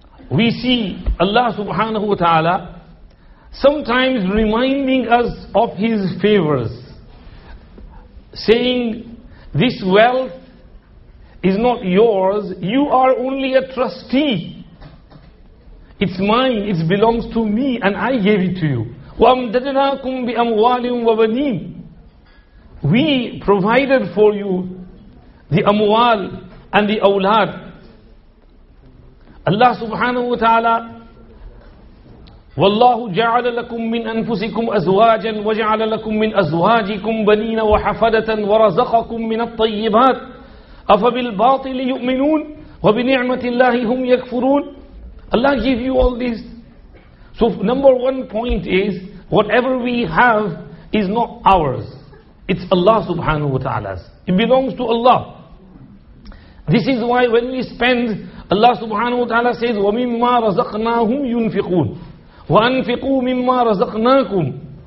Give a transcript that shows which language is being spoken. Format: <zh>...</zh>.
<en>We see Allah subhanahu wa ta'ala sometimes reminding us of His favors, saying this wealth is not yours, you are only a trustee. It's mine, it belongs to me and I gave it to you.</en> <ar>وَأَمْدَدْنَاكُمْ بِأَمْوَالٍ وَبَنِينَ.</ar> <en>We provided for you the amwal and the awlad.</en> <ar>Allah subhanahu wa ta'ala وَاللَّهُ جَعَلَ لَكُم مِّنْ أَنفُسِكُمْ أَزْوَاجًا وَجَعَلَ لَكُم مِّنْ أَزْوَاجِكُمْ بَنِينَ وَحَفَدَةً وَرَزَقَكُم مِّنَ الطَّيِّبَاتِ أَفَبِالْبَاطِلِ يُؤْمِنُونَ وَبِنِعْمَةِ اللَّهِ هُمْ يَكْفُرُونَ.</ar> <en>Allah gave you all these. So number one point is, whatever we have is not ours. It's Allah subhanahu wa ta'ala's. It belongs to Allah. This is why when we spend, Allah subhanahu wa ta'ala says,</en> <ar>وَمِمَّا رَزَقْنَاهُمْ يُنْفِقُونَ وَأَنْفِقُوا مِمَّا رَزَقْنَاكُمْ.</ar>